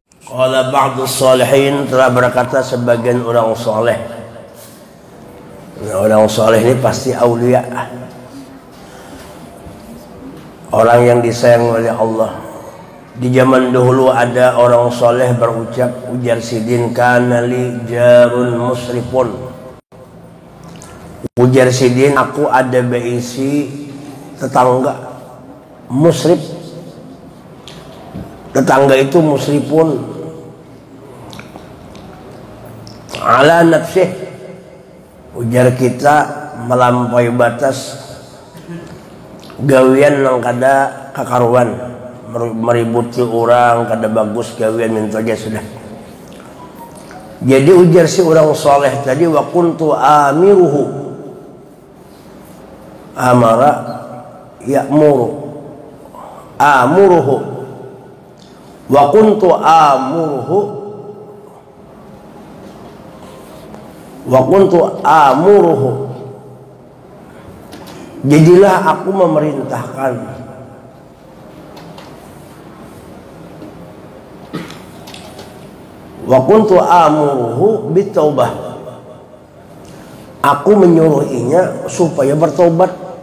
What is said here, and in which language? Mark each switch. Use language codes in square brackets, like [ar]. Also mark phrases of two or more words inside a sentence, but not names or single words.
[ar] قال بعض الصالحين, [bjn] telah berkata sebagian orang soleh. Orang soleh ini pasti aulia, orang yang disayang oleh Allah. Di zaman dahulu ada orang soleh berucap, ujar Sidin, [ar] كان لي جار مسرف. [bjn] Ujar Sidin, aku ada beisi tetangga musrif. Tetangga itu [ar] مسرف على نفسه, [bjn] ujar kita melampaui batas gawian nang kada kakaruan, meributi orang kada bagus gawian minta aja sudah. Jadi ujar si orang soleh tadi, [ar] وكنت آمره أمر يأمر آمره وكنت آمره وكنت آمره, [bjn] jadilah aku memerintahkan. [ar] وكنت آمره بالتوبة, [bjn] aku menyuruhinya supaya bertobat.